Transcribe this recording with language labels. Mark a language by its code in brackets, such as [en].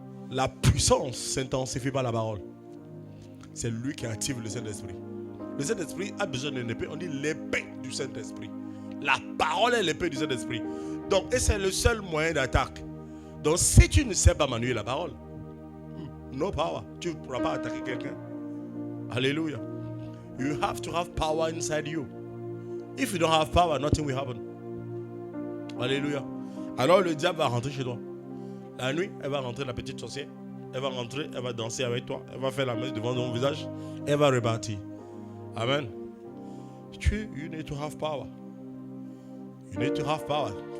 [fr] La puissance s'intensifie par la parole. C'est lui qui active le Saint-Esprit. Le Saint-Esprit a besoin d'une épée. On dit l'épée du Saint-Esprit. La parole est l'épée du Saint-Esprit. Donc, et c'est le seul moyen d'attaque. Donc, si tu ne sais pas manier la parole, [en] no power. [fr] Tu ne pourras pas attaquer quelqu'un. Alléluia. [en] You have to have power inside you. If you don't have power, nothing will happen. [fr] Alléluia. Alors, le diable va rentrer chez toi. La nuit, elle va rentrer, la petite sorcière. Elle va rentrer, elle va danser avec toi. Elle va faire la messe devant ton visage. Elle va repartir. [en] Amen. You need to have power. You need to have power.